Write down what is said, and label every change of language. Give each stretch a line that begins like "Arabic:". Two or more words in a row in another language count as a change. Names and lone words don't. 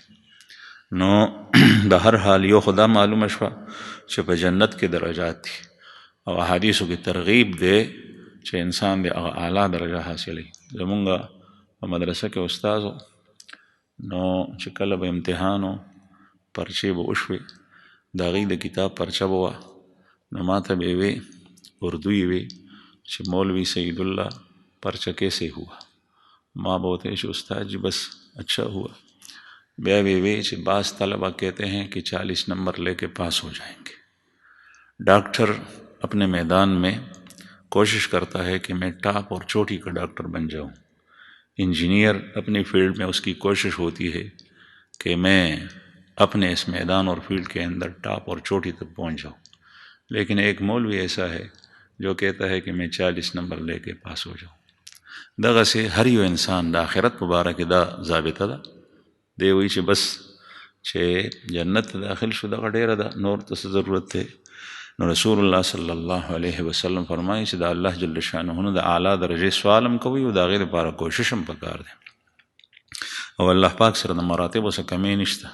Pashto: نو د هر حال یو خدا معلومه شوه چې په جنت کې درجات دي، او احادیثو کې ترغیب دی چې انسان د هغه اعلی درجه حاصلوي. زمونږ په مدرسه کې استازو نو چې کله به امتحان و پرچې به وشوې د هغې د کتاب پرچه به وه، نو ما ته به یې وې اردو یې وې چې مولوی سعید الله
Urdu: پرچه کیسے ہوا؟
Pashto: ما به ورته چې استاد جی
Urdu: بس اچھا ہوا.
Pashto: بیا به یې وې چې
Urdu: بعض طلبہ کہتے ہیں کہ 40 نمبر لے کے پاس ہو جائیں گے. ڈاکٹر اپنے میدان میں کوشش کرتا ہے کہ میں ٹاپ اور چوٹی کا ڈاکٹر بن جاؤں. انجینئر اپنی فیلڈ میں اس کی کوشش ہوتی ہے کہ میں اپنے اس میدان اور فیلڈ کے اندر ٹاپ اور چوٹی تک پہنچ جاؤں. لیکن ایک مولوی ایسا ہے جو کہتا ہے کہ میں 40 نمبر لے کے پاس ہو جاؤں.
Pashto: دغه سي هر یو انسان د آخرت په باره کې دا ضابطه ده. دی وایي چې بس چې جنت ته داخل شو دغه ډېره ده، نور ته څه ضرورت دی. نو رسول الله
Arabic: صلی الله علیه وسلم
Pashto: فرمایي چې د الله
Arabic: جل شانه
Pashto: د اعلی درجې سوال هم کوي او د هغې دپاره کوشش هم پکار دی، او الله پاک سره د مراتبو څه کمی نشته.